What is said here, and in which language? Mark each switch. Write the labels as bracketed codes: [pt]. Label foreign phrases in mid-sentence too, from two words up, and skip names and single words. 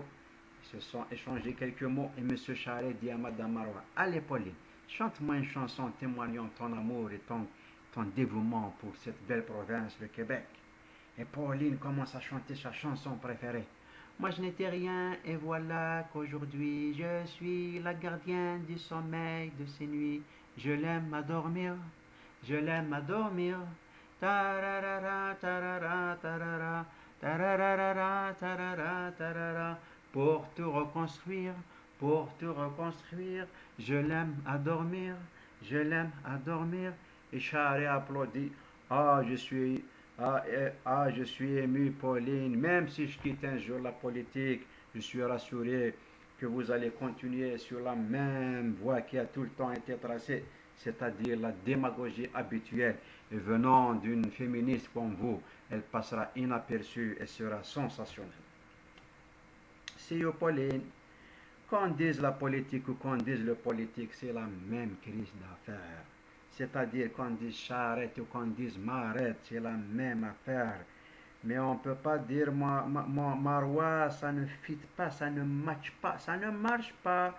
[fr] Ils se sont échangés quelques mots et Monsieur Charest dit à Madame Marois, allez Pauline, chante-moi une chanson témoignant ton amour et ton dévouement pour cette belle province, le Québec. Et Pauline commence à chanter sa chanson préférée. Moi je n'étais rien et voilà qu'aujourd'hui je suis la gardienne du sommeil de ces nuits. Je l'aime à dormir, je l'aime à dormir. Tararara, tarara, tarara, tararara, tarara, tarara. Pour tout reconstruire, pour tout reconstruire, je l'aime à dormir, je l'aime à dormir. Et Charé applaudit. Ah, je suis ému, Pauline. Même si je quitte un jour la politique, je suis rassuré que vous allez continuer sur la même voie qui a tout le temps été tracée, c'est-à-dire la démagogie habituelle. Et venant d'une féministe comme vous, elle passera inaperçue et sera sensationnelle. [en] See you, Pauline. [fr] Qu'on dise la politique ou qu'on dise le politique, c'est la même crise d'affaires. C'est-à-dire qu'on dise Charette ou qu'on dise Marette, c'est la même affaire. Mais on ne peut pas dire Marois, ça ne fit pas, ça ne matche pas, ça ne marche pas.